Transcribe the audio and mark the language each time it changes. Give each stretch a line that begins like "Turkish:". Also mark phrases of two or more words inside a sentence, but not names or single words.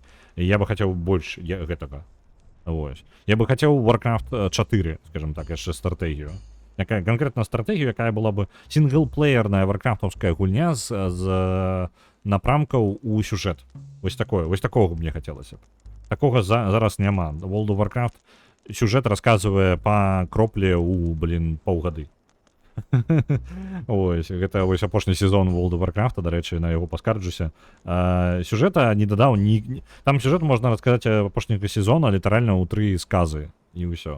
Belarusian: Я бы хацеў больш гэтага. Вось. Я бы хацеў Warcraft 4, скажем так, яшчэ стратэгію. Якая канкрэтна стратэгію, якая была бы сінглплеерная варкрафтаўская гульня з напрамкаў у сюжэт. Вось такога мне хацелася б. Такога зараз няма. World of Warcraft сюжэт расказвае па кропле ў, паўгады. Ось, гэта вось апошні сезон World of Warcraft, дарэчы, на яго паскарджуся. Сюжэта не дадаў там сюжэт можна расказаць апошняга сезона літаральна ў 3 сказы і ўсё.